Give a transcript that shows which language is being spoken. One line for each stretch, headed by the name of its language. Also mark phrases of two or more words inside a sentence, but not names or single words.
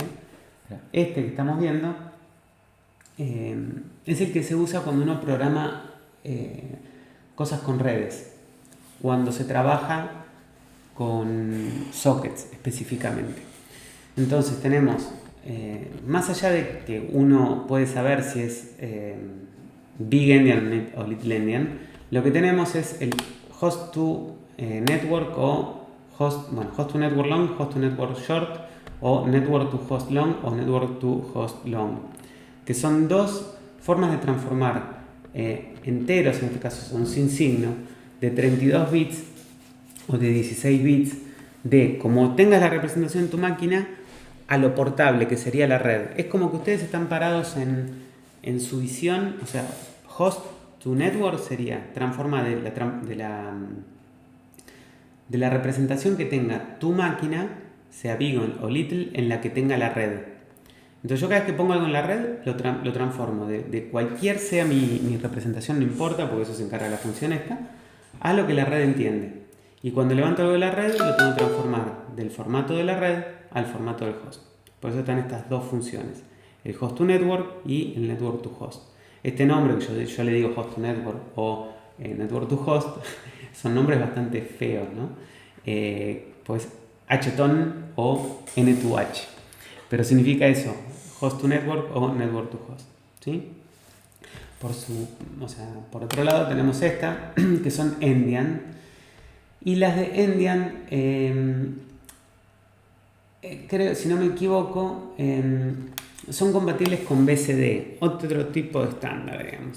Spanish: Este que estamos viendo es el que se usa cuando uno programa cosas con redes, cuando se trabaja con sockets específicamente. Entonces tenemos, más allá de que uno puede saber si es
English: Big Endian
Spanish: o
English: Little Endian,
Spanish: lo que tenemos es el
English: host to network o host to network long, host to network short, o network to host long o network to host long,
Spanish: que son dos formas de transformar enteros, en este caso son sin signo, de 32 bits o de 16 bits, de como tengas la representación en tu máquina, a lo portable, que sería la red. Es como que ustedes están parados en su visión, o sea,
English: host to network
Spanish: sería transformar de la representación que tenga tu máquina, sea big o little, en la que tenga la red. Entonces yo cada vez que pongo algo en la red, lo transformo de cualquier sea mi representación, no importa, porque eso se encarga de la función esta, a lo que la red entiende. Y cuando levanto algo de la red, lo tengo que transformar del formato de la red al formato del host. Por eso están estas dos funciones, el
English: host to network
Spanish: y el
English: network to host.
Spanish: Este nombre que yo le digo
English: host to network
Spanish: o
English: network to host
Spanish: son nombres bastante feos, ¿no? Pues HTON o N2H. Pero significa eso,
English: host to network o network to host,
Spanish: ¿sí? Por otro lado tenemos esta, que son Endian. Y las de Endian, creo, si no me equivoco, son compatibles con BCD, otro tipo de estándar, digamos.